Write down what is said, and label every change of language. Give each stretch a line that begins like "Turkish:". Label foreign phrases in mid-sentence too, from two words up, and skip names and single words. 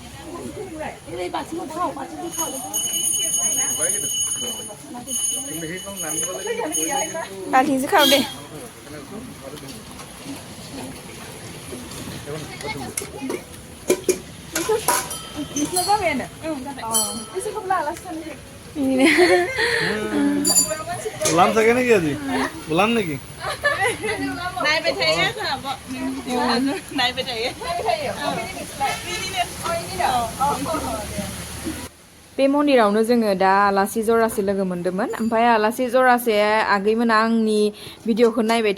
Bodo: बाल्थिंसो खाव दे नोंसिना जाबायानो बिसोरखौबो लालासो
Assamese: गुलाम থাকে নাকি আজি गुलाम নাকি
Bodo: नायबाय थायो नायबाय थायो बे मन्दिरावनो जोङो दा आलासि जरासे लोगो मोन्दोंमोन ओमफ्राय आलासि जरासे आगैमोना आंनि भिडिअखौ नायबाय